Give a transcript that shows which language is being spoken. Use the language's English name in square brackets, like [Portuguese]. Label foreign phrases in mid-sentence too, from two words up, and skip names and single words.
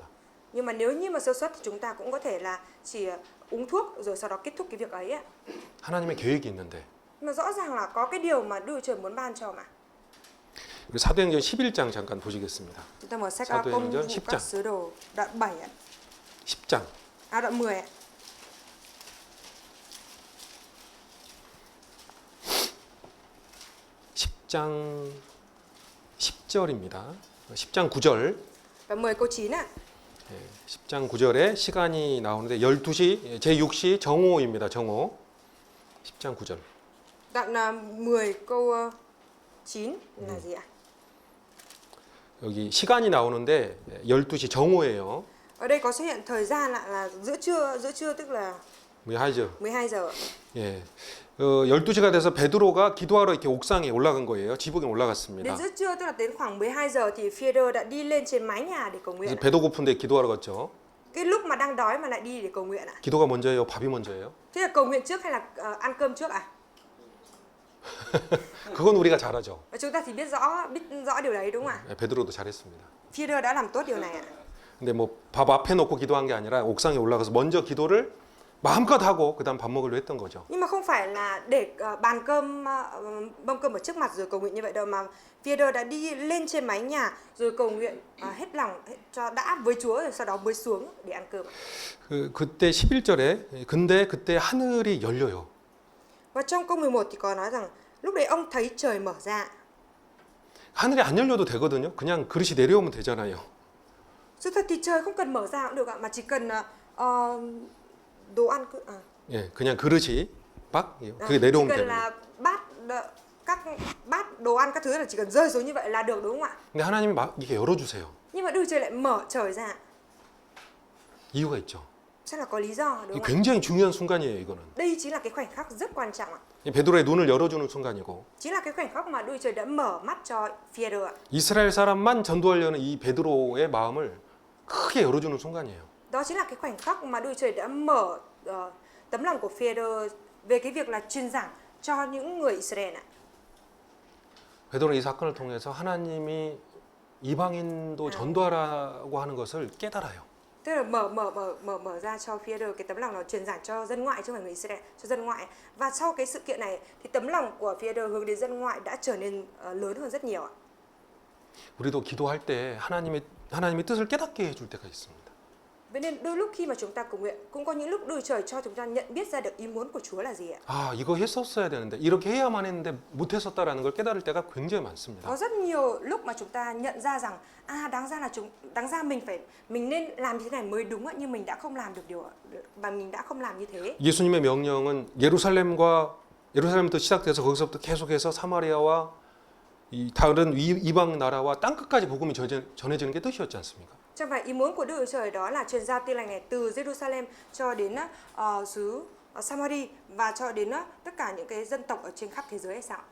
[Vietnamese] Nhưng mà nếu như mà sơ suất thì chúng ta cũng có thể là chỉ uống thuốc rồi sau đó kết thúc cái việc ấy ạ. [Korean] 하나님의 계획이 있는데. [Vietnamese] Nhưng mà rõ ràng là có cái điều mà Đức Chúa Trời muốn ban cho mà. [Korean] 우리 사도행전 11장 잠깐 보시겠습니다. [Vietnamese] Chúng ta mở sách [Korean] Sado행전 [Vietnamese] Công vụ 10 các [Korean] 장. [Vietnamese] sứ đồ đoạn 7 ạ. [Korean] 10장. [Vietnamese] Đoạn 10 ạ. [Korean] 10장 10절입니다. 10장 9절. [Vietnamese] Đoạn 10 câu 9 ạ. [Korean] 10장 9절에 시간이 나오는데 12시 제6시 정오입니다. 정오. 10장 9절. [Vietnamese] Đoạn 10 câu 9 là gì ạ? [Korean] 여기 시간이 나오는데 12시 정오예요. [Vietnamese] Ở đây có xuất hiện thời gian là giữa trưa tức là 12 giờ. 12 giờ. [Korean] 예. 12시가 돼서 베드로가 기도하러 이렇게 옥상에 올라간 거예요. 지붕에 [Vietnamese] Đến [Korean] 올라갔습니다. [Vietnamese] giữa trưa tức là đến khoảng 12 giờ thì Phi-e-rơ đã đi lên trên mái nhà để cầu nguyện. [Korean] 그래서 배도 고픈데 기도하러 갔죠. [Vietnamese] Cái lúc mà đang đói mà lại đi để cầu nguyện ạ. [Korean] 기도가 먼저예요? 밥이 먼저예요? [Vietnamese] Thế là cầu nguyện trước hay là ăn cơm trước ạ? [Korean] 그건 우리가 잘하죠. [Vietnamese] Và chúng ta thì biết rõ điều đấy đúng không ạ? [Korean] 예, 베드로도 잘했습니다. [Vietnamese] Phi-e-rơ đã làm tốt điều này ạ. [Korean] 근데 뭐 밥 앞에 놓고 기도한 게 아니라 옥상에 올라가서 먼저 기도를 마음껏 하고 그다음 밥 먹으려 했던 거죠. [Vietnamese] Nhưng mà không phải là để bàn cơm mâm cơm ở trước mặt rồi cầu nguyện như vậy đâu mà Phi-e-rơ đã đi lên trên mái nhà rồi cầu nguyện hết lòng cho đã với Chúa rồi sau đó mới xuống để ăn cơm. [Korean] 그때 11절에 근데 그때 하늘이 열려요. [Vietnamese] Và trong câu 11 thì có nói rằng lúc đấy ông thấy trời mở ra. [Korean] 하늘이 안 열려도 되거든요. 그냥 그릇이 내려오면 되잖아요. [Vietnamese] Sự thật thì trời không cần mở ra cũng được ạ, mà chỉ cần đồ ăn [Korean] 예, 그냥 그릇이 그게 내려오면 [Vietnamese] chỉ cần [Korean] 됩니다. [Vietnamese] là các bát đồ ăn các thứ là chỉ cần rơi xuống như vậy là được đúng không ạ? [Korean] 근데 하나님이 막 이렇게 열어주세요. [Vietnamese] Nhưng mà Đức Chúa Trời lại mở trời ra. [Korean] 이유가 있죠. [Vietnamese] Chắc là có lý do đúng [Korean] 이게 [Vietnamese] không ạ? [Korean] 굉장히 중요한 순간이에요. 이거는. [Vietnamese] Đây chính là cái khoảnh khắc rất quan trọng ạ. [Korean] 이 베드로의 눈을 열어주는 순간이고 [Vietnamese] Chính là cái khoảnh khắc mà Đức Chúa Trời đã mở mắt cho Phi-e-rơ ạ. [Korean] 이스라엘 사람만 전도하려는 이 베드로의 마음을 크게 열어주는 순간이에요. [Vietnamese] Đó chính là cái khoảnh khắc mà Đức Chúa Trời đã mở tấm lòng của Phi-e-rơ về cái việc là truyền giảng cho những người Israel ạ. [Korean] 베드로는 이 사건을 통해서 하나님이 이방인도 전도하라고 하는 것을 깨달아요. [Vietnamese] Tức là mở ra cho Phi-e-rơ cái tấm lòng nó truyền giảng cho dân ngoại chứ không phải người Israel, cho dân ngoại. Và sau cái sự kiện này thì tấm lòng của Phi-e-rơ hướng đến dân ngoại đã trở nên lớn hơn rất nhiều ạ. [Korean] 우리도 기도할 때 하나님의 뜻을 깨닫게 해줄 때가 있습니다. [Vietnamese] Vậy nên đôi lúc khi mà chúng ta cầu nguyện cũng có những lúc Đức Chúa Trời cho chúng ta nhận biết ra được ý muốn của Chúa là gì ạ. [Korean] 아, 이거 했었어야 되는데 이렇게 해야만 했는데 못 했었다라는 걸 깨달을 때가 굉장히 많습니다. [Vietnamese] Có rất nhiều lúc mà chúng ta nhận ra rằng đáng ra mình nên làm như thế này mới đúng ạ, nhưng mình đã không làm được mình đã không làm như thế. [Korean] 예수님의 명령은 예루살렘부터 시작돼서 거기서부터 계속해서 사마리아와 이 다른 이방 나라와 땅 끝까지 복음이 전해지는 게 뜻이었지 않습니까? [Vietnamese] Chẳng phải ý muốn của Đức Chúa Trời đó là truyền giao tin lành này từ Jerusalem cho đến xứ Samari và cho đến tất cả những cái dân tộc ở trên khắp thế giới hay sao?